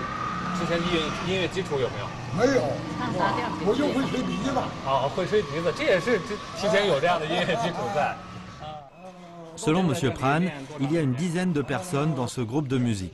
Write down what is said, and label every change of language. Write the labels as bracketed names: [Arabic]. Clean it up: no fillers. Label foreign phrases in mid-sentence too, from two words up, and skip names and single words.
[Chinese] 之前音乐基础有没有？没有，我就会吹笛子。会吹笛子，这也是提前有这样的音乐基础在。 [French] Selon M. Pran, il y a une dizaine de personnes dans ce groupe de musique.